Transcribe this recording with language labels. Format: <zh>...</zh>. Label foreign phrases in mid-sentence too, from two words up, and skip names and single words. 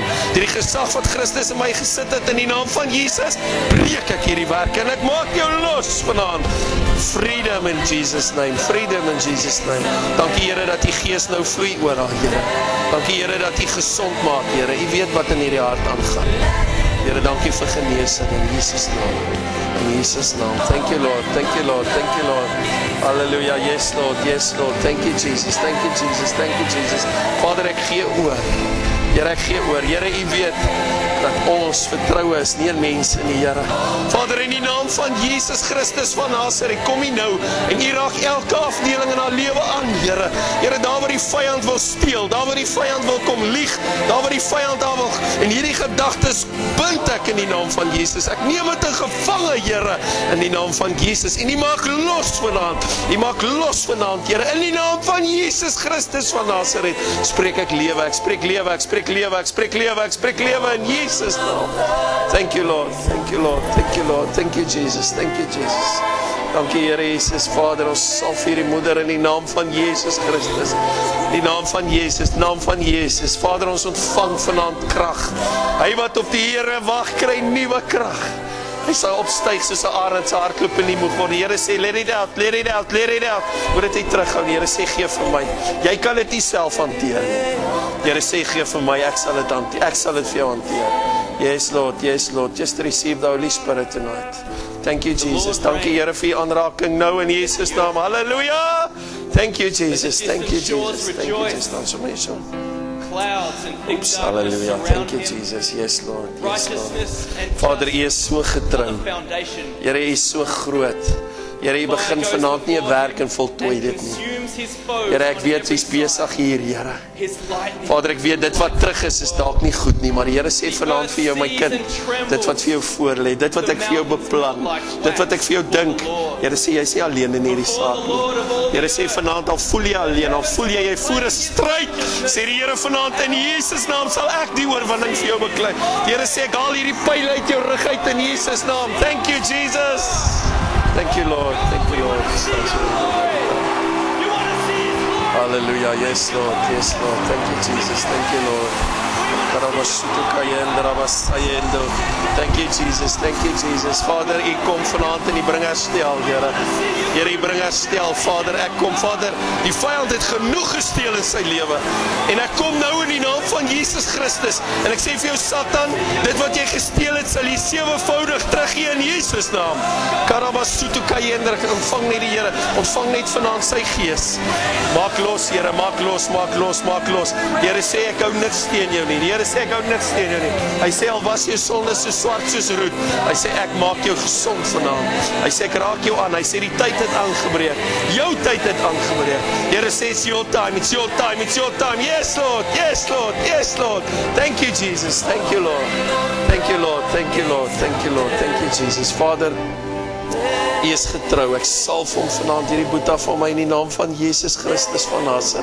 <af>Die gesag wat Christus in my gesit het in die naam van Jesus, breek ek hierdie werke en ek maak jou los vanaand.</af> <en>Freedom in Jesus name. Freedom in Jesus name.</en> <af>Dankie Here dat U Gees nou vloei oor haar, Here. Dankie Here dat U gesond maak, Here. U weet wat in hierdie hart aangaan. Here, dankie vir genesing in Jesus naam. In Jesus naam.</af> <en>Thank you Lord. Thank you Lord. Thank you Lord. Hallelujah. Yes Lord. Yes Lord. Thank you Jesus. Thank you Jesus. Thank you Jesus.</en> <af>Vader, ek gee oor. Here, ek gee oor. Here, U weet dat ons vertroue is nie in mense nie, Here. Vader, in die naam van Jesus Christus van Nazareth, kom U nou en U raak elke afdeling in haar lewe aan, Here. Here, daar waar die vyand wil steel, daar waar die vyand wil kom lieg, daar waar die vyand daar wil, en hierdie gedagtes bind ek in die naam van Jesus. Ek neem dit in gevange, Here, in die naam van Jesus. En U maak los vanaand. U maak los vanaand, Here, in die naam van Jesus Christus van Nazareth. Spreek ek lewe, ek spreek lewe, ek spreek lewe, ek spreek lewe, ek spreek lewe in Jesus naam.</af> <en>Thank you Lord, thank you Lord, thank you Lord, thank you Jesus, thank you Jesus.</en> <af>Dankie Here Jesus, Vader, ons salf hierdie moeder in die naam van Jesus Christus. Die naam van Jesus, naam van Jesus. Vader, ons ontvang vanaand krag. Hy wat op die Here wag, kry nuwe krag. Hy sal opstyg soos 'n arend se hardloop en nie moeg word. Die Here sê,</af> <en>let it out, let it out, let it out.</en> <af>Moet dit nie terughou nie. Here sê, gee vir my. Jy kan dit nie self hanteer nie. Die Here sê, gee vir my, ek sal dit hanteer. Ek sal dit vir jou hanteer.</af> <en>Yes Lord, yes Lord. Just receive the Holy Spirit tonight. Thank you Jesus.</en> <af>Dankie Here vir U aanraking nou in Jesus naam.</af> <en>Hallelujah. Thank you Jesus. Thank you Jesus. Thank you Jesus.</en> <af>Dan so my so.</af> <en>Clouds and thick darkness Hallelujah. around Thank you him. Jesus. Yes Lord. Yes Lord. Righteousness and</en> <af>Vader,</af> <en>trust</en> <af>U is so</af> <en>on</en> <af>getrou.</af> <en>the foundation.</en> <af>Here, U is so groot. Here, U begin vanaand nie 'n werk en voltooi dit nie. Here, ek weet U is besig hier, Here. Vader, ek weet dit wat terug is dalk nie goed nie, maar die Here sê vanaand vir jou, my kind, dit wat vir jou voorlê, dit wat ek vir jou beplan, dit wat ek vir jou dink. Here sê, jy is nie alleen in hierdie saak nie. Here sê vanaand, al voel jy alleen, al voel jy voer 'n stryd, sê die Here vanaand, in Jesus naam sal ek die oorwinning vir jou beklei. Die Here sê, ek haal hierdie pyl uit jou rug uit in Jesus naam.</af> <en>Thank you Jesus. Thank you Lord. Thank you Lord. Hallelujah. Yes Lord. Yes Lord. Thank you Jesus. Thank you Lord. Thank you Jesus. Thank you Jesus.</en> <af>Vader, U kom vanaand en U bring herstel, Here. Here, U bring herstel, Vader. Ek kom, Vader, die vyand het genoeg gesteel in sy lewe. En ek kom nou in die naam van Jesus Christus. En ek sê vir jou Satan, dit wat jy gesteel het, sal jy sewenvoudig teruggee in Jesus naam. Karabasutu kayender, ontvang net die Here. Ontvang net vanaand sy gees. Maak los, Here, maak los, maak los, maak los. Die Here sê ek hou niks teen jou nie. Die Here sê ek hou niks teen jou nie. Hy sê al was jou sonde so swart soos roet. Hy sê ek maak jou gesond vanaand. Hy sê ek raak jou aan. Hy sê die tyd het aangebreek. Jou tyd het aangebreek. Die Here sê</af> <en>it's your time, it's your time, it's your time. Yes Lord, yes Lord, yes Lord. Thank you Jesus. Thank you Lord. Thank you Lord. Thank you Lord. Thank you Lord. Thank you Jesus.</en> <af>Vader, U is getrou. Ek salf hom vanaand hierdie boeta van my in die naam van Jesus Christus van Nazareth.</af>